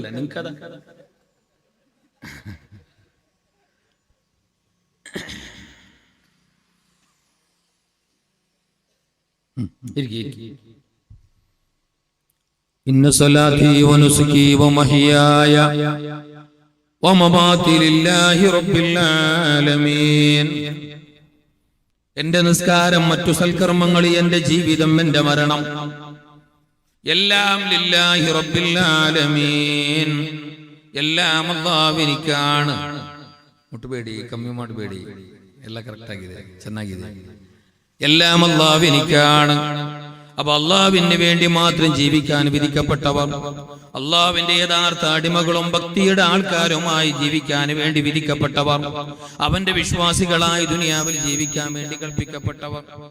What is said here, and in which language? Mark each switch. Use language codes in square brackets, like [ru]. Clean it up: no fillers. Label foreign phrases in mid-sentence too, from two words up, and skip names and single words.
[ar] നിനക്കതാ إن صلاتي ونسكي ومحياي ومماتي لله رب العالمين. [ml] എന്റെ നിസ്കാരം, മറ്റു സൽക്കർമ്മങ്ങൾ, എന്റെ ജീവിതം, എന്റെ മരണം എല്ലാം [ar] لله رب العالمين, [ml] എല്ലാം അല്ലാഹുവിനിക്കാണ്. മുട്ടുപേടി, കമ്മി [kn] ಮಾಡಬೇಡಿ, ಎಲ್ಲ ಕರೆಕ್ಟ್ ಆಗಿದೆ, ಚೆನ್ನಾಗಿದೆ. [ml] എല്ലാം അല്ലാഹുവിനിക്കാണ്. അപ്പൊ അല്ലാഹുവിന് വേണ്ടി മാത്രം ജീവിക്കാൻ വിധിക്കപ്പെട്ടവർ, അല്ലാഹുവിന്റെ യഥാർത്ഥ അടിമകളും ഭക്തിയുടെ ആൾക്കാരുമായി ജീവിക്കാൻ വേണ്ടി വിധിക്കപ്പെട്ടവർ, അവന്റെ വിശ്വാസികളായി ദുനിയാവിൽ ജീവിക്കാൻ വേണ്ടി കൽപ്പിക്കപ്പെട്ടവർ.